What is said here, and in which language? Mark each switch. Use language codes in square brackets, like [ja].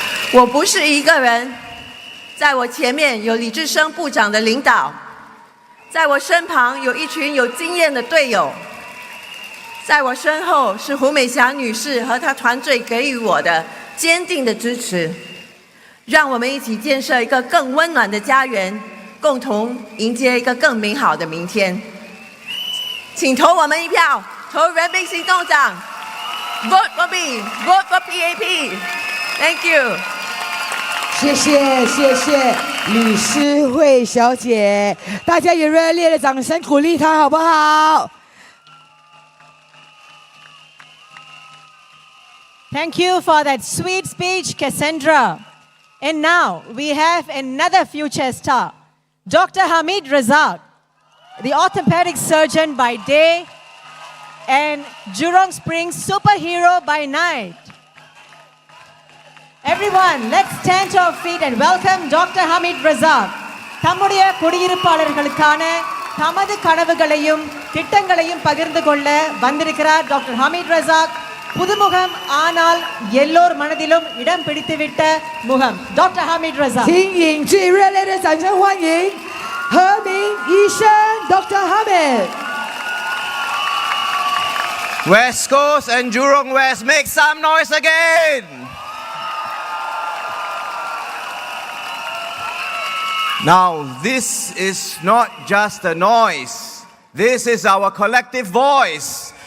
[zh] 我不是一个人，在我前面有李志生部长的领导，在我身旁有一群有经验的队友，在我身后是胡美霞女士和她团队给予我的坚定的支持。让我们一起建设一个更温暖的家园，共同迎接一个更美好的明天。请投我们一票，投人民行动党 ， [en] Vote for me, Vote for PAP. Thank you. [zh] 谢谢李诗慧小姐，大家也热烈的掌声鼓励她好不好？ [en] Thank you for that sweet speech, Cassandra. And now we have another future star, Dr. Hamid Razak, the orthopedic surgeon by day and Jurong Springs superhero by night. Everyone, let's stand to our feet and welcome Dr. Hamid Razak. [ta] தம்முடைய குடியிருப்பாளர்களுக்கான தமது கனவுகளையும் திட்டங்களையும் பகிர்ந்து கொள்ள வந்திருக்கிறார் doctor Hamid Razak. புதுமுகம் ஆனால் எல்லோர் மனதிலும் இடம் பிடித்துவிட்ட முகம் doctor Hamid Razak. [zh] 请引最热烈的掌声欢迎何明医生 Dr. Hamid. [en] West Coast and Jurong West, make some noise again. Now, this is not just a noise. This is our collective voice.